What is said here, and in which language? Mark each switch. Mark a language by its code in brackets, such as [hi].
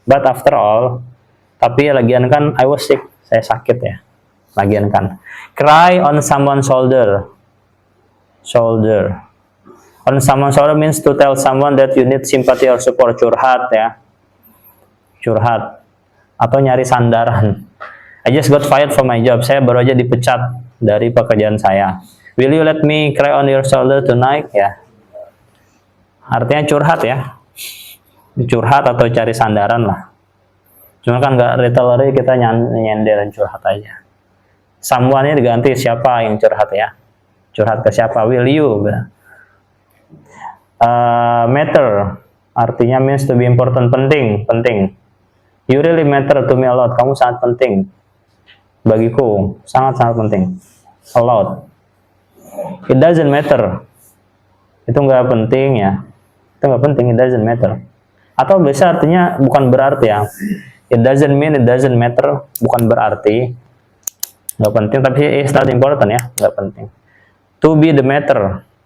[en] But after all, [id] tapi lagian kan [en] I was sick, [id] saya sakit ya. Lagian kan. [en] Cry on someone's shoulder. On someone's shoulder means to tell someone that you need sympathy or support. [id] Curhat ya. Curhat atau nyari sandaran. [en] I just got fired from my job. [id] Saya baru aja dipecat dari pekerjaan saya. [en] Will you let me cry on your shoulder tonight? [id] Ya. Artinya curhat ya. Curhat atau cari sandaran lah. Cuma kan nggak literally kita nyenderin curhat aja. Someone-nya diganti siapa yang curhat ya. Curhat ke siapa? [en] Will you? Matter artinya means to be important, penting. You really matter to me a lot. [id] Kamu sangat penting bagiku, sangat penting. A lot. [en] It doesn't matter. [id] Itu nggak penting ya. Itu nggak penting. [en] It doesn't matter. [id] Atau bisa artinya bukan berarti ya. [en] It doesn't mean it doesn't matter. [id] Bukan berarti nggak penting, tapi [en] it's not important ya. [id] Nggak penting. [en] To be the matter.